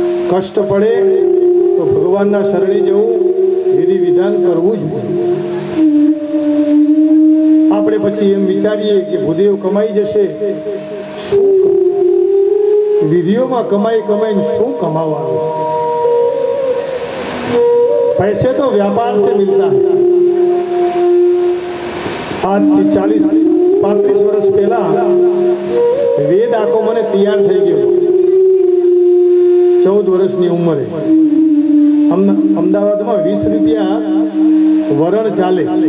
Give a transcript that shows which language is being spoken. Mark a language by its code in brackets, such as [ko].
[gu] કષ્ટ પડે તો ભગવાનના શરણે જવું, વિધિ વિધાન કરવું જ. આપણે પછી એમ વિચારીએ કે ભૂદેવ કમાઈ જશે, વિધિઓમાં કમાઈ કમાઈને શું કમાવાનું? [hi] पैसे तो व्यापार से मिलता है. [gu] आज થી 40-35 વર્ષ પહેલા વેદ આખો મને તૈયાર થઈ ગયો. 14 વર્ષની ઉંમરે અમદાવાદમાં 20 રૂપિયા વરણ ચાલે.